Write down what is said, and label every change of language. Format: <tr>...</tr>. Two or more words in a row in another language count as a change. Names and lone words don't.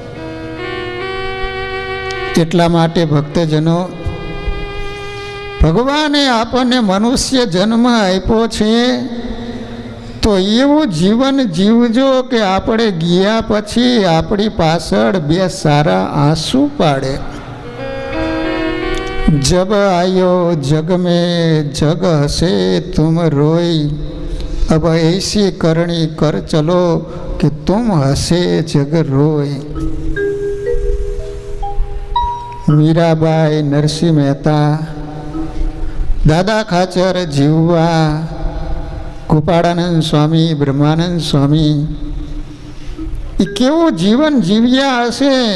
<gu>એટલા માટે ભક્તજનો, ભગવાને આપણને મનુષ્ય જન્મ આપ્યો છે તો એવું જીવન જીવજો કે આપણે ગયા પછી આપણી પાછળ 2 સારા આંસુ પાડે.</gu> <hi>जब आयो जग में जग हसे तुम रोई, अब ऐसी करनी कर चलो कि तुम हसे जग रोई.</hi> <gu>મીરાબાઈ, નરસિંહ મહેતા, દાદા ખાચર, જીવવા, ગોપાળાનંદ સ્વામી, બ્રહ્માનંદ સ્વામી, એ કેવું જીવન જીવ્યા હશે.</gu>